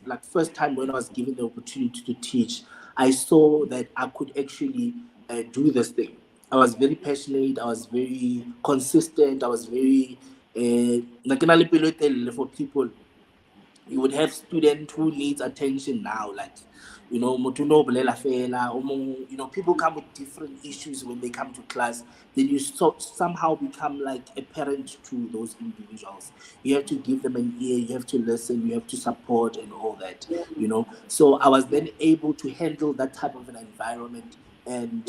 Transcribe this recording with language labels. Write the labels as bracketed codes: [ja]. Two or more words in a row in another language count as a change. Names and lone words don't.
[en] Like first time when I was given the opportunity to teach, I saw that I could actually do this thing. I was very passionate. I was very consistent. I was very like for people. You would have student who needs attention now, like [tn] motho no bolela fela, [en] people come with different issues when they come to class. Then you somehow become like a parent to those individuals. You have to give them an ear, you have to listen, you have to support and all that. yeah, So I was then able to handle that type of an environment, and